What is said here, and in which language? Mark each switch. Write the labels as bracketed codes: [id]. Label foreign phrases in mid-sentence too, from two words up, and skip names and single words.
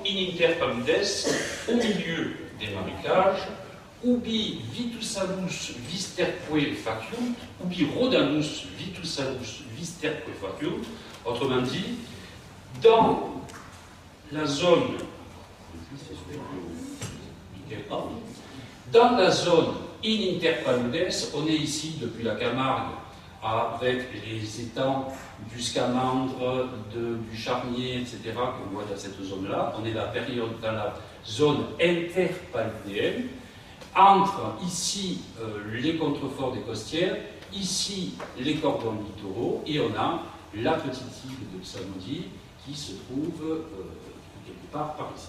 [la] in inter paludes, [fr] au milieu des marécages, [la] ubi vitus visterque faciunt, ubi Rhodanus vitus visterque faciunt, [fr] autrement dit, dans la zone [la] in inter paludes, [fr] on est ici depuis la Camargue avec les étangs du Scamandre, du Charnier, etc., qu'on voit dans cette zone-là. On est dans la zone interpaludéenne, entre ici les contreforts des costières, ici les cordons littoraux, et on a la petite île de Psalmodie qui se trouve quelque part par ici.